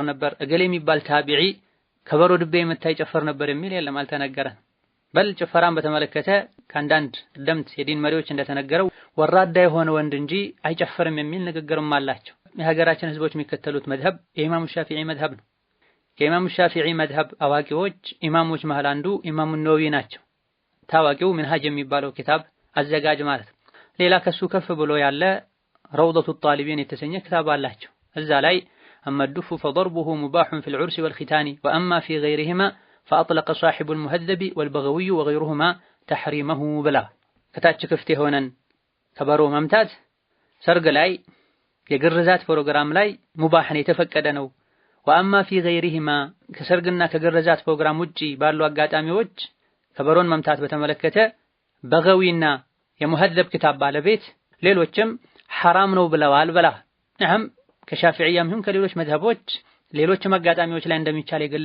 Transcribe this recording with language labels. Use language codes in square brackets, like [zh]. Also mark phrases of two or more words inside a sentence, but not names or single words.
[am] ነበር፣ እገሌ የሚባል ታቢዒ ከበሮ ድቤ የመታ ይጨፍር ነበር የሚል የለም፣ አልተነገረም። በል ጭፈራን በተመለከተ ከአንዳንድ ቀደምት የዲን መሪዎች እንደተነገረው ወራዳ የሆነ ወንድ እንጂ አይጨፍርም የሚል ንግግርም አላቸው። የሀገራችን ህዝቦች የሚከተሉት መዝሀብ የኢማሙ ሻፊዒ መዝሀብ ነው። የኢማሙ ሻፊዒ መዝሀብ አዋቂዎች ኢማሞች መሃል አንዱ ኢማሙ ነወዊ ናቸው። ታዋቂው ሚንሃጅ የሚባለው ኪታብ አዘጋጅ ማለት ነው። ሌላ ከሱ ከፍ ብሎ ያለ ረውደቱ ጣሊቢን የተሰኘ ክታብ አላቸው። እዛ ላይ [ar] أما الدف فضربه مباح في العرس والختان وأما في غيرهما فأطلق صاحب المهذب والبغوي وغيرهما تحريمه بلا [am] ከታች ክፍት የሆነን ከበሮ መምታት ሰርግ ላይ የግርዛት ፕሮግራም ላይ ሙባህን የተፈቀደ ነው። [ar] وأما في غيرهما [am] ከሰርግና ከግርዛት ፕሮግራም ውጪ ባሉ አጋጣሚዎች ከበሮን መምታት በተመለከተ በገዊና የሙሀዘብ ክታብ ባለቤት ሌሎችም ሐራም ነው ብለዋል ብላ ነዓም ከሻፊዒያም ይሁን ከሌሎች መዝሀቦች ሌሎችም አጋጣሚዎች ላይ እንደሚቻል